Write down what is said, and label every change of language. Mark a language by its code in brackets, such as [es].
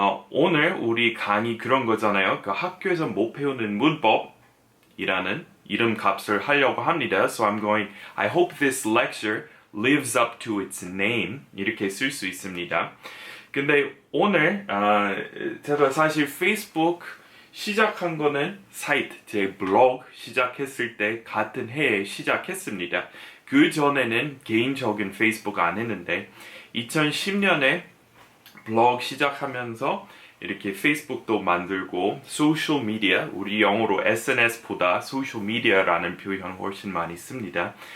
[ko] 오늘 우리 강의 그런 거잖아요. 그 학교에서 못 배우는 문법이라는 이름값을 하려고 합니다. [en] So I hope this lecture lives up to its name [ko] 이렇게 쓸 수 있습니다. 근데 오늘 제가 사실 페이스북 시작한 거는 사이트, 제 블로그 시작했을 때 같은 해에 시작했습니다. 그 전에는 개인적인 페이스북 안 했는데 2010년에 블로그 시작하면서 이렇게 페이스북도 만들고 소셜 미디어, 우리 영어로 SNS보다 소셜 미디어라는 표현 훨씬 많이 씁니다.